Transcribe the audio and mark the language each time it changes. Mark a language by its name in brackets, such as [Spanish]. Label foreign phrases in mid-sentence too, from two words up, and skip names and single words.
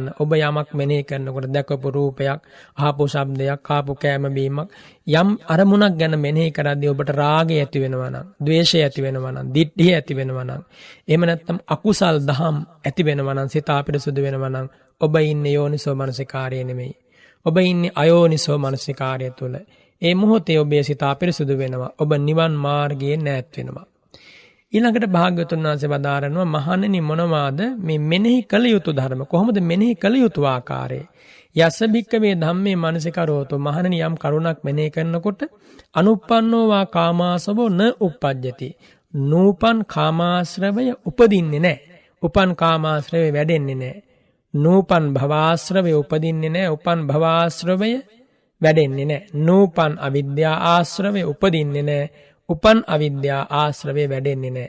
[Sinhala] ඔබ යමක් මෙනෙහි කරනකොට දැකපු රූපයක්, අහපු ශබ්දයක්, කාපු කෑම බීමක් යම් අරමුණක් ගැන මෙනෙහි කරද්දී ඔබට රාගය ඇති වෙනවා නම්, ද්වේෂය ඇති වෙනවා නම්, දිට්ඨිය ඇති වෙනවා නම්, එහෙම නැත්නම් අකුසල් දහම් ඇති වෙනවා නම්, සිත අපිරිසුදු වෙනවා නම් ඔබ ඉන්නේ යෝනිසෝ මනසිකාරය නෙමෙයි. ඔබ ඉන්නේ අයෝනිසෝ මනසිකාරය තුල. ඒ මොහොතේ ඔබේ සිත අපිරිසුදු වෙනවා. ඔබ නිවන් මාර්ගයේ නැත් වෙනවා. ඊළඟට භාග්‍යවතුන් වහන්සේ වදාරනවා මහණෙනි මොනවාද මේ මෙනෙහි කළ යුතු ධර්ම? කොහොමද මෙනෙහි කළ යුතු ආකාරය? [Pali] යස්ස භික්කවේ ධම්මේ මානසිකරෝතෝ. [Sinhala] මහණෙනි යම් කරුණක් මෙනෙහි කරනකොට [Pali] අනුප්පන්නෝ වා කාමාසවෝ න uppajjati. [Sinhala] නූපන් කාමාශ්‍රවය උපදින්නේ නැහැ. උපන් කාමාශ්‍රවය වැඩෙන්නේ නැහැ. නූපන් භවආශ්‍රවය උපදින්නේ නැහැ. උපන් භවආශ්‍රවය වැඩෙන්නේ නැහැ. නූපන් අවිද්‍යා ආශ්‍රවය උපදින්නේ නැහැ. උපන් අවිද්‍යා ආශ්‍රවය වැඩෙන්නේ නැහැ.